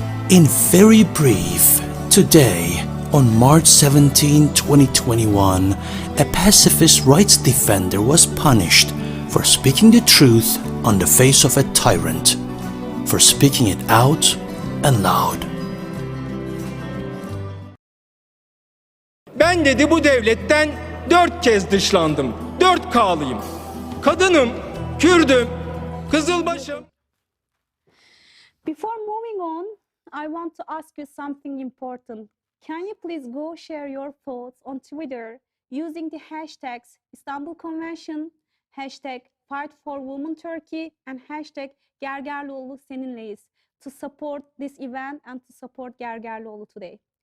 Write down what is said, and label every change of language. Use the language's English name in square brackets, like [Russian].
[English] In very brief, today, on March 17, 2021, a pacifist rights defender was punished for speaking the truth on the face of a tyrant, for speaking it out and loud. [Turkish] Ben dedi bu devletten 4 kez dışlandım. 4K'lıyım. Kadınım, Kürdüm, Kızılbaşım. [English] Before moving on, I want to ask you something important. Can you please go share your thoughts on Twitter using the hashtags Istanbul Convention, hashtag Fight for Women Turkey, and hashtag Gergerlioğlu seninleyiz to support this event and to support Gergerlioğlu today.